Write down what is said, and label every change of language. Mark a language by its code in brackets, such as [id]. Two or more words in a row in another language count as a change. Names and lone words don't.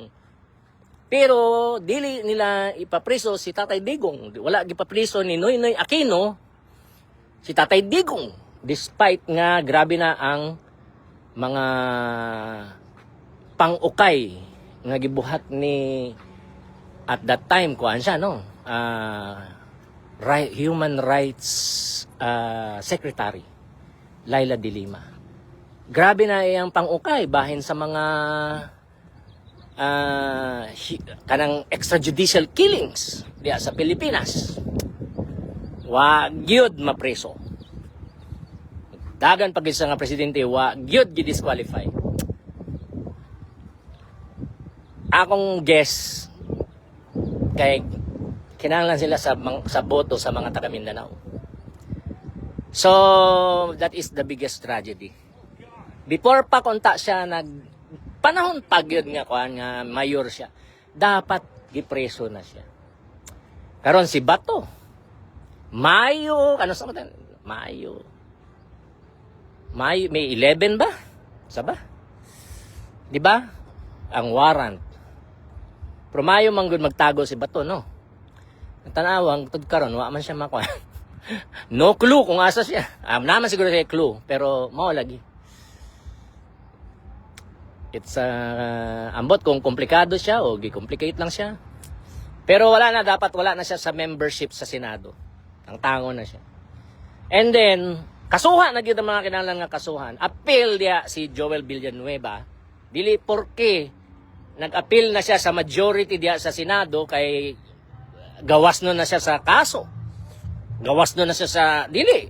[ceb] Pero dili nila ipapriso si Tatay Digong. Wala gipapriso ni Noynoy Aquino si Tatay Digong. Despite nga grabe na ang mga pang-ukay nga gibuhat ni [en] at that time [ceb] kuan siya no. Human Rights Secretary Laila de Lima. Grabe na iyang pang-ukay bahin sa mga kanang [en] extrajudicial killings [ceb] diya sa Pilipinas. Wa gyud mapreso. Dagan pag isa nga presidente wa gyud gi-disqualify. Akong guess kay kinahanglan sila sa boto sa mga taga Mindanao. [en] So that is the biggest tragedy. [ceb] Before pa konta siya panahon pa gyud nga kuan nga mayor siya, dapat gipreso na siya. Karon si Bato Mayo May 11 ba? Saba? Di ba? Ang warrant. Pero Mayo man gud magtago si Bato, no? Ang tanawang tud karon wa man siya makuha. [en] No clue [ceb] kung asa siya. Naman siguro siya clue, pero mao lagi. It's ambot kung komplikado siya o gi-complicate lang siya. Pero dapat wala na siya sa membership sa Senado. Ang tango na siya. [en] And then [ceb] kasuhan na gyud ang mga kinahanglan nga kasuhan. Appeal dia si Joel Villanueva. Dili porke nag-appeal na siya sa majority dia sa Senado kay gawas no na siya sa kaso. Gawas no na siya sa dili.